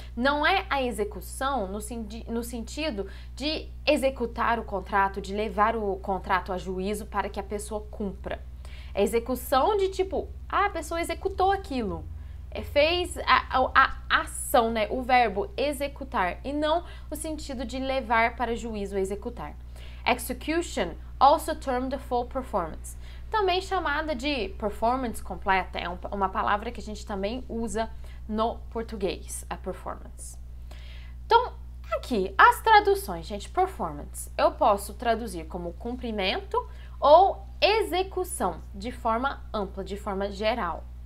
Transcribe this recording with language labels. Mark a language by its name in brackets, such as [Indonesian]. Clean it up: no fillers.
[Portuguese] Não é a execução no sentido de executar o contrato, de levar o contrato a juízo para que a pessoa cumpra. É execução de tipo, a pessoa executou aquilo. fez a ação, né? O verbo executar, e não o sentido de levar para juízo, executar. [English] Execution, also termed the full performance. [Portuguese] Também chamada de performance completa, é uma palavra que a gente também usa no português, a performance. Então, aqui, as traduções, gente, performance. Eu posso traduzir como cumprimento ou execução, de forma ampla, de forma geral.